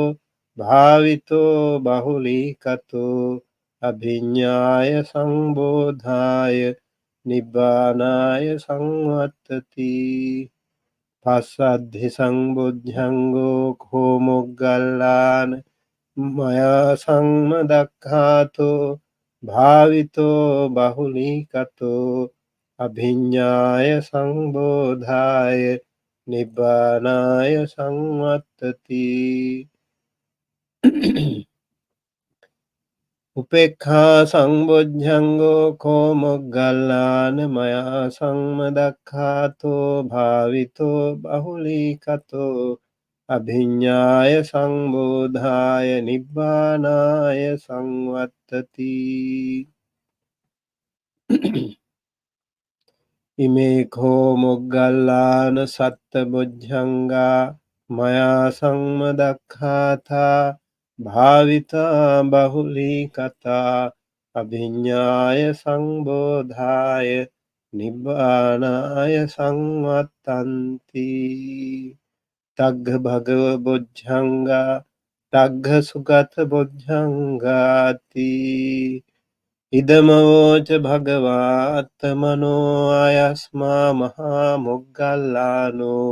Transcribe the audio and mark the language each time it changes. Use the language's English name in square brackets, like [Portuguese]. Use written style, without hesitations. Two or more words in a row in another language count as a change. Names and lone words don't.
[Pali] භාවිතෝ බහුලී කතෝ අභිඤ්ඤාය සංබෝධාය නිබ්බානාය සංවත්තති පස්සද්ධි සංබොජ්ජංගෝ කෝ මොග්ගල්ලාන මයා සංමදක්ඛාතෝ භාවිතෝ බහුලී කතෝ අභිඤ්ඤාය සංබෝධාය නිබ්බානාය සංවත්තති උපේක්ඛා සංබොජ්ජංගෝ කෝ මොග්ගල්ලාන මයා සංමදක්ඛාතෝ භාවිතෝ බහුලී කතෝ අභිඤ්ඤාය සංබෝධාය නිබ්බානාය සංවත්තති ඉමේ කෝ මොග්ගල්ලාන සත්ත බොජ්ජංගා මයා සංමදක්ඛාතා භාවිතා බහුලී කතා අභිඤ්ඤාය සංබෝධාය නිබ්බානාය සංවත්තන්ති තග්ග භගව බොජ්ජංගා තග්ග සුගත බොජ්ජංගාති ඉදමවෝච භගවාත්තමනෝ අයස්මා මහා මොග්ගල්ලානෝ